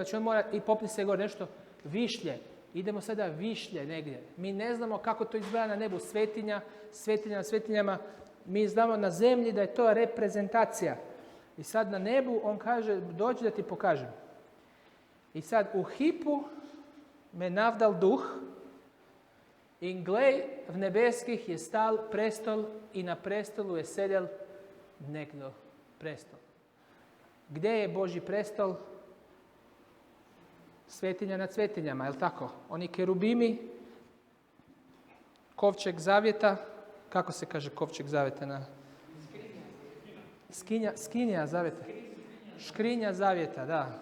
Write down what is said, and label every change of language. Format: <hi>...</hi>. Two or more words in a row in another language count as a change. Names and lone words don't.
<hr>Znači on mora i popni se gor, nešto višlje. Idemo sada višlje negdje. Mi ne znamo kako to izgleda na nebu. Svetinja na svetinjama. Mi znamo na zemlji da je to reprezentacija. I sad na nebu on kaže, dođi da ti pokažem.</hr> <sl>I sad u hipu me navdal duh in glej, v nebeskih je stal prestol i na prestolu je sedel nekdo prestol.</sl> <hr>Gdje je Božji prestol? Svetinja nad svetinjama, je li tako? Oni kerubimi, kovčeg zavjeta, kako se kaže kovčeg zavjeta na... Skinja zavjeta. Škrinja zavjeta, da.</hr>